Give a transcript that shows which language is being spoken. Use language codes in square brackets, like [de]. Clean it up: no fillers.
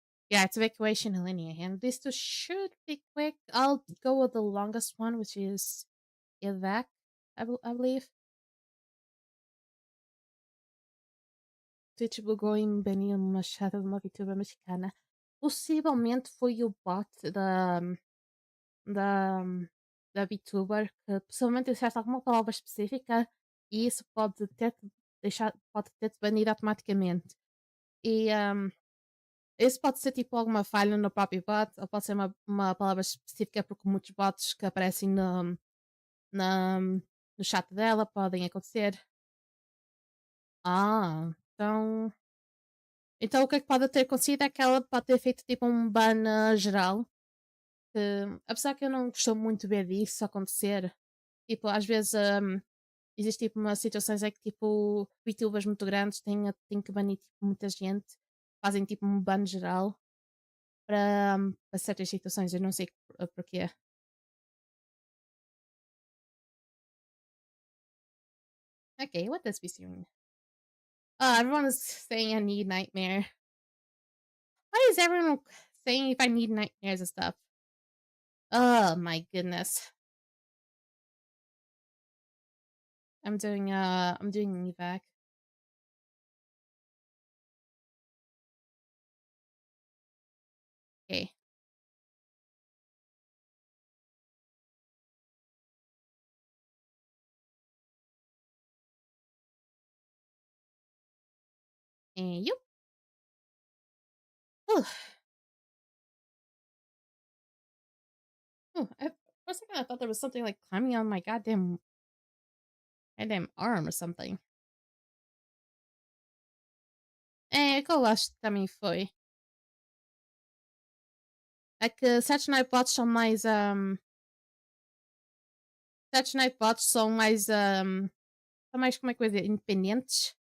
[en] Yeah, it's evacuation and linear hand. These two should be quick. I'll go with the longest one, which is evac, I believe. [pt] Tipo, going Benny Machado, uma VTuber mexicana. Possivelmente foi o bot da VTuber que possivelmente disseste alguma palavra específica e isso pode pode ter-te banido automaticamente. E esse pode ser tipo alguma falha no próprio bot, ou pode ser uma palavra específica, porque muitos bots que aparecem no chat dela podem acontecer. Ah, então o que é que pode ter acontecido é que ela pode ter feito tipo um ban geral. Que, apesar que eu não costumo muito ver disso acontecer, tipo, às vezes existe tipo umas situações em que tipo VTubers muito grandes têm que banir tipo, muita gente, fazem tipo um ban geral para certas situações, eu não sei porquê. [en] Okay, what does this mean? Everyone is saying I need nightmare. Why is everyone saying if I need nightmares and stuff? Oh my goodness. I'm doing an evac. Okay. And you. Oh, for a second I thought there was something like climbing on my goddamn arm or something. [pt] Que eu acho que também foi. É que Saturday Night Bots são mais. Saturday Night Bots são mais. São mais, como é que eu ia dizer? Independentes.